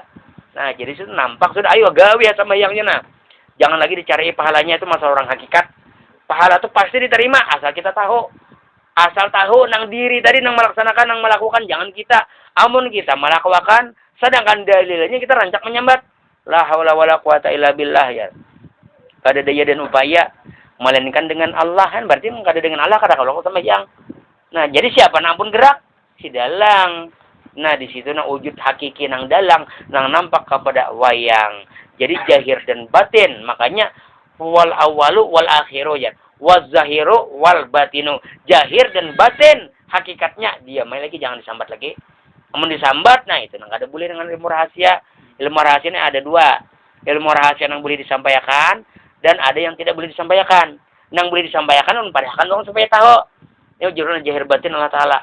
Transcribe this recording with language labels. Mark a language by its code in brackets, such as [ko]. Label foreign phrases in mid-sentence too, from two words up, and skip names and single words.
[bjn] Nah, jadi itu nampak sudah ayo gawe ya sembahyangnya nah. Jangan lagi dicari pahalanya, itu masalah orang hakikat. Pahala itu pasti diterima asal kita tahu. Asal tahu nang diri tadi nang melaksanakan, nang melakukan, jangan kita. Amun kita melakukan sedangkan dalilnya kita rancak menyambat. [ar] La haula wala quwata illa billah ya. [bjn] Kada daya dan upaya melainkan dengan Allah kan berarti kada dengan Allah kada kalau sembahyang. Nah, jadi siapa nang pun gerak si dalang. Nah, di situ nang wujud hakiki nang dalang nang nampak kepada wayang. Jadi zahir dan batin. [ar] Makanya wal awalu wal akhiru ya. Waz zahiru wal batinu. [bjn] Zahir dan batin hakikatnya dia main lagi jangan disambat lagi. Namun disambat, nah itu nggak ada boleh dengan ilmu rahasia. Ilmu rahasianya ada dua. Ilmu rahasia yang boleh disampaikan dan ada yang tidak boleh disampaikan. Yang boleh disampaikan padahkan dong supaya tahu. Ini jurun jahir batin Allah Ta'ala.